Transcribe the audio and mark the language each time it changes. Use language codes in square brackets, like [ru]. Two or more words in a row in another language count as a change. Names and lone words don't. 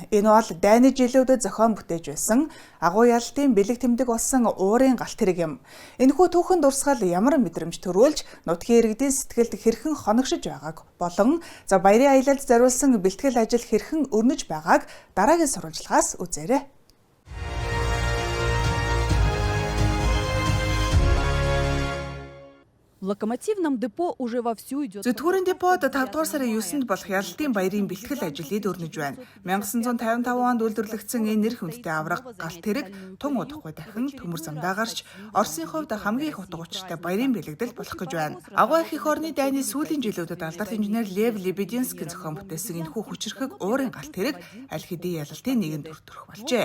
[mn] Энэ бол дайны жилүүдэд зохион бүтээж байсан агуу ялалтын бэлэг тэмдэг болсон уурын галт тэрэг юм. Энэхүү түүхэн дурсгал ямар мэдрэмж төрүүлж нутгийн иргэдийн сэтгэлд хэрхэн хоногшиж байгааг болон баярын аялалд зориулсан бэлтгэл ажил хэрхэн өрнөж байгааг дараагийн сурвалжлагаас үзээрэй. [ru] В локомотивном депо уже вовсю идет. [mn] Зүтгүүрийн депод 5 дугаар сарын 9-нд болох ялалтын баярын бэлтгэл ажил өрнөж байна. 1955 онд үйлдвэрлэгдсэн энэ нэр хүндтэй авраг галт тэрэг тун удахгүй дахин төмөр замдаа гарч Оросын хувьд хамгийн их утга учиртай баярын бэлэгдэл болох гэж байна. Агуу их орны дайны сүүлийн жилүүдэд алдарт инженер Лев Лебединский зохион бүтээсэн энэхүү хүчирхэг уурын галт тэрэг аль хэдийн ялалтын нэгэн төр төрөх болжээ.